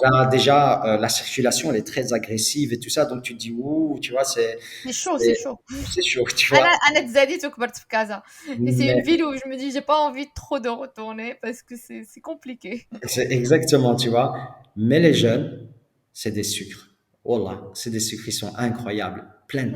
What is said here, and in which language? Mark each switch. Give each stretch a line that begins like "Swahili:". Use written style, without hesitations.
French: Casa, déjà, la circulation, elle est très agressive et tout ça, donc tu te dis, ouh, tu vois, C'est chaud, c'est c'est, chaud. c'est chaud, tu vois.
Arabic: أنا تزاديت وكبرت في كازا
French: et c'est une Mais ville où je me dis j'ai pas envie trop de retourner parce que c'est compliqué. c'est exactement, tu vois. Mais les jeunes, c'est des sucres. Wallah, c'est des sucres, ils sont incroyables, plein de